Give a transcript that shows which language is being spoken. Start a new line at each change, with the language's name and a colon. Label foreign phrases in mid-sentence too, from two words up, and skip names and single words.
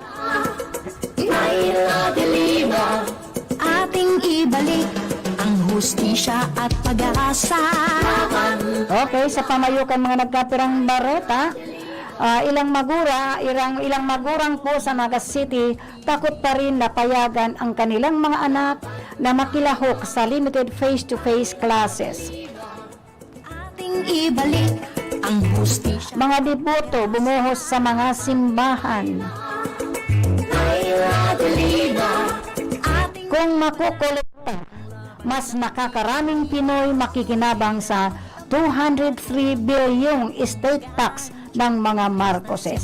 Filipino: Laila de Lima, ating ibalik ang hustisya at pag-asa. Okay,
Bikol: sa pamayukan mga nagkapirang bareta,
Filipino: ilang magurang po sa Naga City takot pa rin na payagan ang kanilang mga anak na makilahok sa
English: limited face-to-face classes.
Filipino: Ating ibalik ang hustisya. Mga deboto bumuhos sa mga simbahan. Laila de Lima, ating Kung makukolekta, mas nakakaraming Pinoy makikinabang sa 203 bilyong estate tax ng mga Marcoses.